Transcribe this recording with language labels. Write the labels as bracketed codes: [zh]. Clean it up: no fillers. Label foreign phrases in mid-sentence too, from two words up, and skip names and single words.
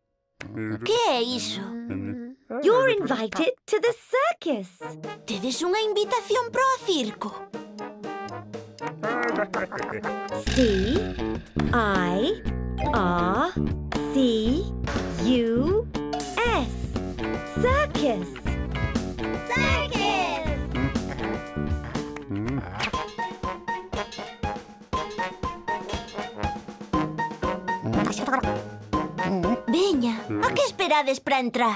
[gl] Que é iso? [en] You're invited to the circus. [gl] Tedes unha invitación pro circo? [en] C-I-R-C-U-S. Circus. Circus! [gl] Veña, a que esperades para entrar?